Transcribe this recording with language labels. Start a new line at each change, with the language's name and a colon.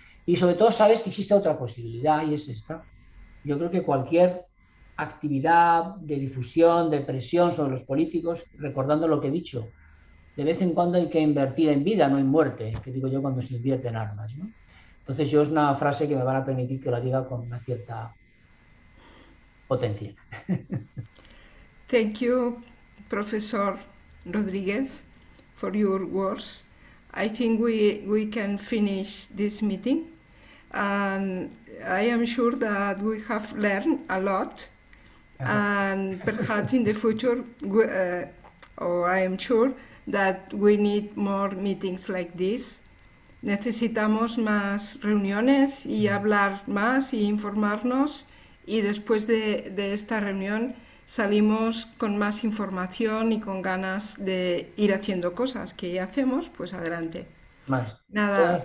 Spanish: Y sobre todo sabes que existe otra posibilidad y es esta. Yo creo que cualquier actividad de difusión, de presión sobre los políticos, recordando lo que he dicho, de vez en cuando hay que invertir en vida, no en muerte, que digo yo cuando se invierte en armas, ¿no? Entonces yo es una frase que me van a permitir que la diga con una cierta potencia.
English: Thank you, Professor Rodriguez, for your words. I think we can finish this meeting, and I am sure that we have learned a lot, and perhaps in the future, or I am sure that we need more meetings like this.
Spanish: Necesitamos más reuniones y hablar más y informarnos, y después de esta reunión salimos con más información y con ganas de ir haciendo cosas que ya hacemos, pues adelante. Más. Nada.